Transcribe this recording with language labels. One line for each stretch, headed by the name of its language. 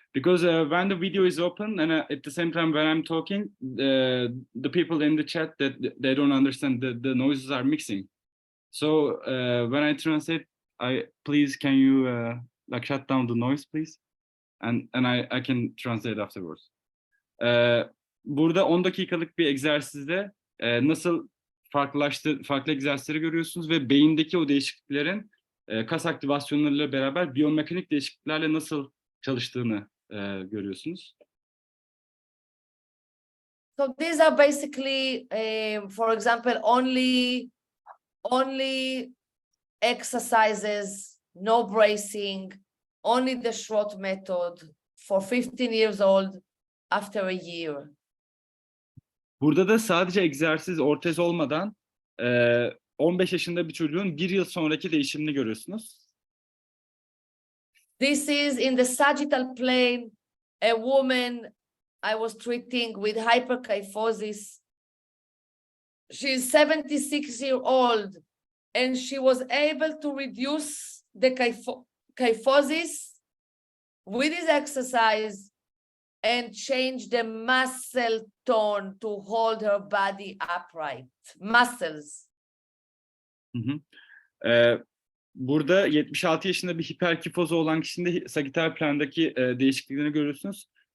English: Because when the video is open and at the same time when I'm talking, the people in the chat that they don't understand the noises are mixing. So when I translate, please can you like shut down the noise, please? And I can translate afterwards.
Turkish: Burada 10 dakikalık bir egzersizde nasıl farklı egzersizleri görüyorsunuz ve beyindeki o değişikliklerin kas aktivasyonlarıyla beraber biyomekanik değişikliklerle nasıl çalıştığını görüyorsunuz.
English: so these are basically, for example, only exercises, no bracing, only the short method for 15 years old after a year.
Turkish: Burada da sadece egzersiz, ortez olmadan 15 yaşında bir çocuğun bir yıl sonraki değişimini görüyorsunuz.
English: This is in the sagittal plane, a woman I was treating with hyperkyphosis. She's 76 years old and she was able to reduce the kyphosis with this exercise and change the muscle tone to hold her body upright. Muscles.
Turkish: Burada 76 yaşında bir hiperkifozu olan kişinin de sagittal plandaki değişikliklerini görüyorsunuz.